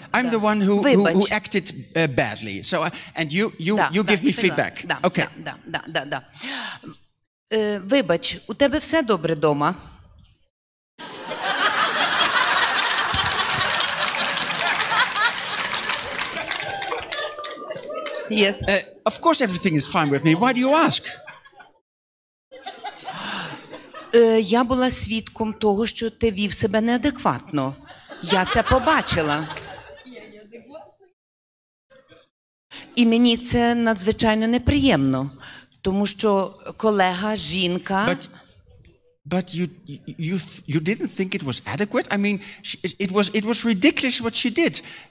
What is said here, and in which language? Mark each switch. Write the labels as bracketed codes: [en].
[en] I'm the one who acted badly. So and you give me feedback. Okay. [uk] Да. Вибач, у тебе все добре дома? [en] Yes. Of course everything is fine with me. Why do you ask? [uk] Я була свідком того, що ти вів себе неадекватно. Я це побачила. І мені це надзвичайно неприємно, тому що колега, жінка... [en] But you didn't think it was adequate? I mean, it was ridiculous what she did.